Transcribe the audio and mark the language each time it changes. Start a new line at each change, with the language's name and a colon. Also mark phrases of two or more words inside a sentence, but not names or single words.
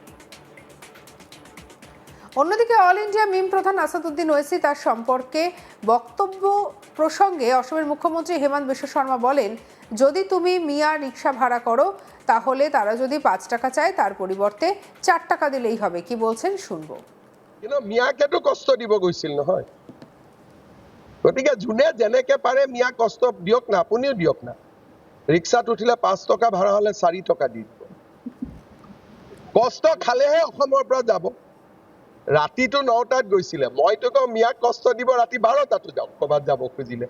Bangla: অন্যদিকে অল ইন্ডিয়া মিম প্রধান আসাদুদ্দিন ওয়েসি তার সম্পর্কে বক্তব্য প্রসঙ্গে অসমের মুখ্যমন্ত্রী হিমন্ত বিশ্ব শর্মা বলেন, যদি তুমি মিয়া রিক্সা ভাড়া করো তাহলে তারা যদি 5 টাকা চায় তার পরিবর্তে 4 টাকা দিলেই হবে। কি বলছেন শুনবো।
Assamese: কিন্তু মিয়াকেতো কষ্ট দিব গৈছিল নহয়, গতিকে যোনে যেনেকে পাৰে মিয়া কষ্ট দিয়ক না, আপুনিও দিয়ক না। ৰিক্সাত উঠিলে 5 টকা ভাড়া হলে 4 টকা দি দিব। কষ্ট খালেহে অসমৰ পৰা যাব। ৰাতিটো 9টাত গৈছিলে, মইতো কওঁ মিয়াক কষ্ট দিব ৰাতি 12টাতো যাওক ক'ৰবাত যাব খুজিলে।